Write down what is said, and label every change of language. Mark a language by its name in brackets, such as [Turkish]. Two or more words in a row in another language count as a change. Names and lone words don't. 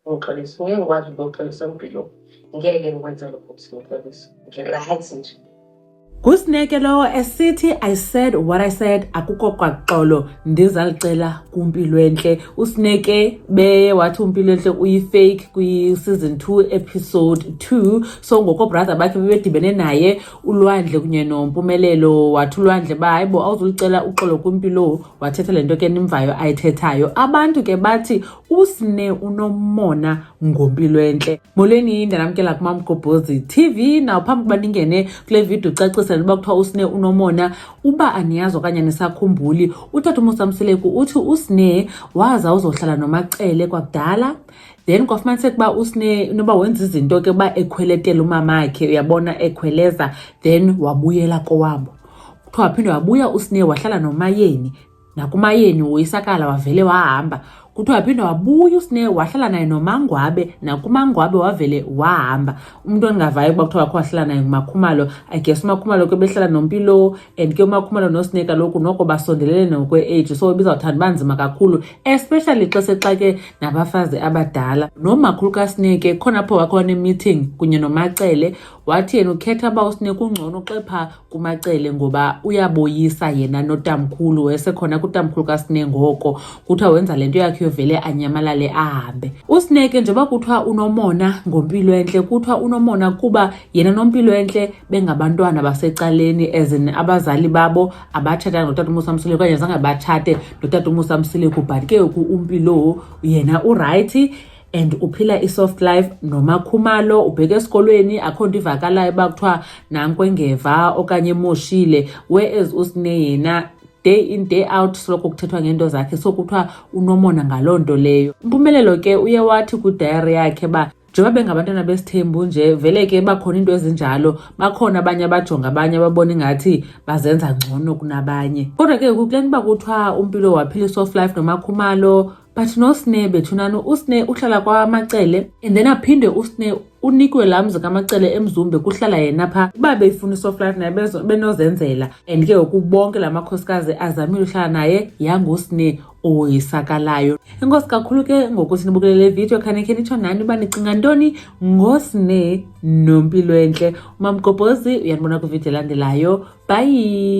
[Zulu] ngixolisa, ngeke ngikwazi ukuxolisa impilo. Ngeke ngikwenze lokho ngixolisa. Ngirayithi nje. [Xhosa] Kusineke lowo esithi [English] I said what I said [Xhosa] akukho kwaxolo ndizalicela kumpilo enhle. Usineke beye wathi umpilo enhle uyifake kwi [English] season 2 episode 2. [Xhosa] So ngoko brother bakhe bebedibene naye uLwandle kunye noMpumelelo wathi uLwandle hayibo awuzulicela uxolo kumpilo wathetha lento ke nimvayo ayithethayo. Abantu ke bathi uSne unomona ngompilo enhle. Molweni ndanamkela kuMamgobhozi TV. Now phambi kuba ningene kule video ucacisa uba kuthiwa uSne unomona, uba aniyazi okanye nisakhumbuli, utata uMosamseleku uthi uSne waza uzohlala noMacele kwakudala, then kwafumaniseka uba uSne noba wenza izinto ke uba ekhweletela umamakhe, uyabona ekhweleza, then wabuyela kowabo. Kuthiwa waphinde wabuya uSne wahlala noMayeni, nakuMayeni woyisakala wavele wahamba. Kuthiwa waphinde wabuya uSne wahlala naye noMangwabe, nakuMangwabe wavele wahamba. Umuntu ongavayo kuba kuthiwa wahlala naye nguMakhumalo, [English] I guess [Xhosa] uMakhumalo ke behlala noMpilo, and ke uMakhumalo noSne kaloku noko basondelene nokwe-age, so bizawuthanda banzima kakhulu, especially xa sexake nabafazi abadala. Nomakhulu kaSne ke khona apho wakho ne-meeting kunye noMacele, wathi yena ukhetha uba uSne kungcono xepha kuMacele ngoba uyaboyisa yena notamkhulu, wesekhona kutamkhulu kaSne ngoko. Kuthiwa wenza lento yakhe yovele anyamalale ahambe. uSne ke njengoba kuthiwa unomona ngompilo entle, kuthiwa unomona kuba yena nompilo entle bengabantwana basecaleni, [English] as in [Xhosa] abazali babo abatshata notata uMosamseleku okanye zange batshate notata uMosamseleku, but ke uMpilo yena uright and uphila i- [English] soft life [Xhosa] noMakhumalo, ubheke esikolweni akho nto ivakalayo uba kuthiwa nankwe-ngeva okanye emoshile, whereas uSne yena [English] day in day out [Xhosa] soloko kuthethwa ngento zakhe, so kuthiwa unomona ngaloo nto leyo. Impumelelo ke uye wathi kwi-diary yakhe ba njengoba bengabantwana besithembu nje vele ke bakhona into ezinjalo, bakhona abanye abajonga abanye ababona ingathi bazenza ngcono kunabanye. Kodwa ke kule nto uba kuthiwa uMpilo waphila i- [English] soft life [Xhosa] noMakhumalo, but noSne bethunana uSne uhlala kwaMacele, and then aphinde uSne unikwe laa mzi kaMacele eMzumbe kuhlala yena pha. Uba beyifuna i- [English] soft life [Xhosa] naye benozenzela, and ke ngoku bonke la makhosikazi azamile uhlala naye yanguSne owoyisakalayo. Enkosi kakhulu ke ngoku sinibukele le video, khanekhe nitsho nani uba nicinga ntoni ngoSne nompilo entle. uMamgobhozi uyandibona kwivideo elandelayo.